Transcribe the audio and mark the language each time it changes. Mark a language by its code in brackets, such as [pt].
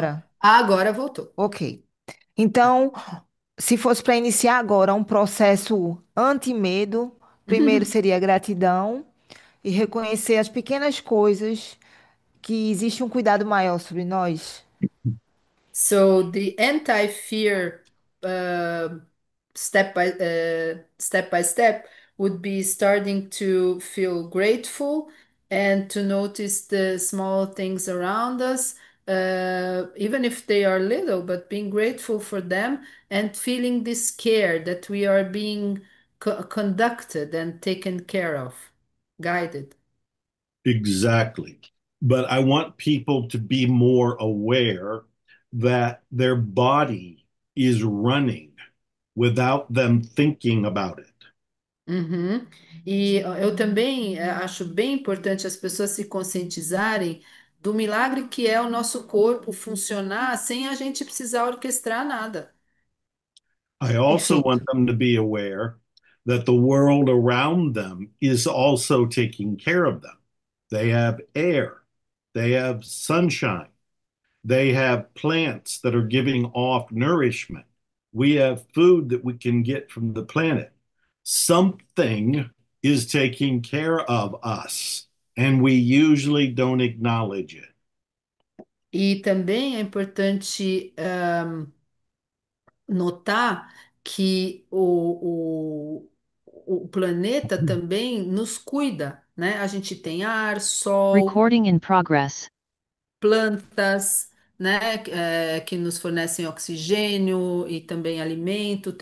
[pt] agora. Ah, agora voltou. Ok. Então, se fosse para iniciar agora um processo anti-medo, primeiro seria gratidão e reconhecer as pequenas coisas que existe um cuidado maior sobre nós. [en] So the anti-fear step by step would be starting to feel grateful and to notice the small things around us, even if they are little, but being grateful for them and feeling this care that we are being conducted and taken care of, guided. Exactly. But I want people to be more aware that their body is running without them thinking about it. Uhum. [pt] E eu também acho bem importante as pessoas se conscientizarem do milagre que é o nosso corpo funcionar sem a gente precisar orquestrar nada. [en] I also [pt] Perfeito. [en] want them to be aware that the world around them is also taking care of them. They have air, they have sunshine, they have plants that are giving off nourishment. We have food that we can get from the planet. Something is taking care of us, and we usually don't acknowledge it. [pt] E também é importante notar que o planeta também nos cuida, né? A gente tem ar, sol, [en] Recording in progress. [pt] plantas, né, que nos fornecem oxigênio e também alimento.